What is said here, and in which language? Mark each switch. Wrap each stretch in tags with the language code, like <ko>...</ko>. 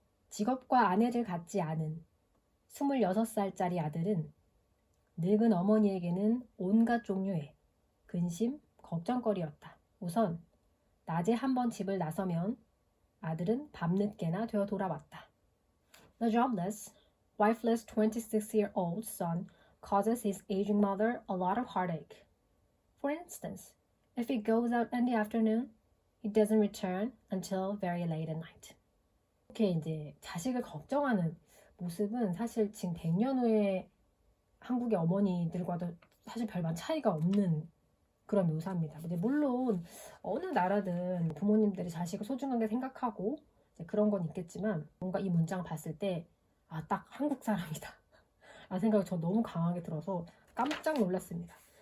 <ko>직업과 아내를 갖지 않은 26살짜리 아들은 늙은 어머니에게는 온갖 종류의 근심, 걱정거리였다. 우선 낮에 한번 집을 나서면 아들은 밤늦게나 되어 돌아왔다.</ko> <en>The jobless, wifeless 26-year-old son causes his aging mother a lot of heartache. For instance, if he goes out in the afternoon, he doesn't return until very late at night.</en> <ko>이렇게 이제 자식을 걱정하는 모습은 사실 지금 100년 후에 한국의 어머니들과도 사실 별반 차이가 없는 그런 묘사입니다. 물론 어느 나라든 부모님들이 자식을 소중하게 생각하고 그런 건 있겠지만 뭔가 이 문장을 봤을 때 딱 한국 사람이다 라는 생각이 저 너무 강하게 들어서 깜짝 놀랐습니다.</ko>